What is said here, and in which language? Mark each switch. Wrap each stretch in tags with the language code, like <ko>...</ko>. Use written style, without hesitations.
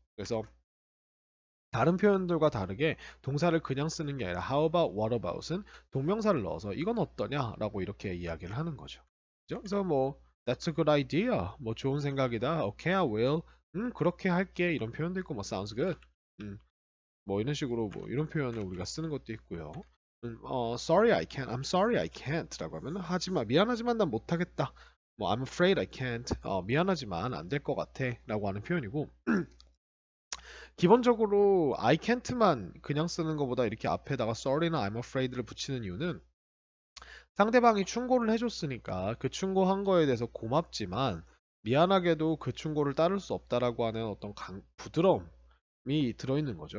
<ko>그래서 다른 표현들과 다르게 동사를 그냥 쓰는 게 아니라 how about, what about은 동명사를 넣어서 이건 어떠냐라고 이렇게 이야기를 하는 거죠. 그죠? 그래서 뭐</ko> <en>that's a good idea,</en> <ko>뭐 좋은 생각이다,</ko> <en>okay I will,</en> <ko>그렇게 할게, 이런 표현도 있고, 뭐</ko> <en>sounds good,</en> <ko>뭐 이런 식으로 뭐 이런 표현을 우리가 쓰는 것도 있고요.</ko> <en>sorry I can't, I'm sorry I can't라고</en> <ko>하면 하지마, 미안하지만 난 못하겠다. 뭐</ko> <en>I'm afraid I can't,</en> <ko>미안하지만 안 될 것 같아라고 하는 표현이고, 기본적으로 I can't만 그냥 쓰는 것보다 이렇게 앞에다가 sorry나 I'm afraid를 붙이는 이유는 상대방이 충고를 해줬으니까 그 충고한 거에 대해서 고맙지만 미안하게도 그 충고를 따를 수 없다라고 하는 어떤 부드러움이 들어있는 거죠.</ko>